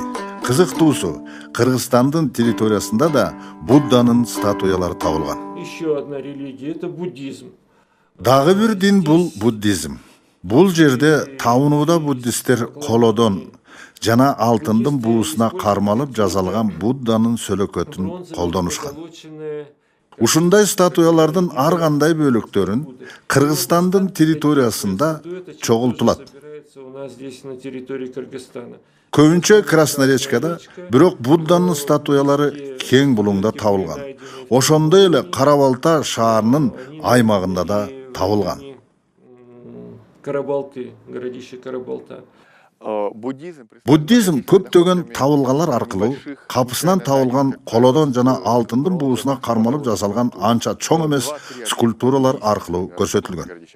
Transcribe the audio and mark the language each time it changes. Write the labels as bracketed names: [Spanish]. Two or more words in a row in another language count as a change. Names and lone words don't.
[Kyrgyz] Кызыктуусу, Кыргызстандын территориясында да Будданын статуялары табылган. [Russian] Еще одна религия – это буддизм. [Kyrgyz] Дагы бир дин бул буддизм. Бул жерде табынууда буддисттер колодон жана алтындын буусуна кармалып жасалган Будданын сөлөкөтүн колдонушкан. Ушундай статуялардын ар кандай бөлүктөрүн Кыргызстандын территориясында чогултулат. [Russian] У нас здесь на территории Кыргызстана. [Kyrgyz] Көбүнчө Краснорешкада, бирок Будданын статуялары кең булуңда табылган. Ошондой эле Карабалта шаарынын аймагында да табылган. [Russian] Карабалты, городище Карабалта. [Kyrgyz] Буддизм көптөгөн табылгалар аркылуу капысынан табылган колодон жана алтындын буусуна кармалып жасалган анча чоң эмес скульптуралар аркылуу көрсөтүлгөн.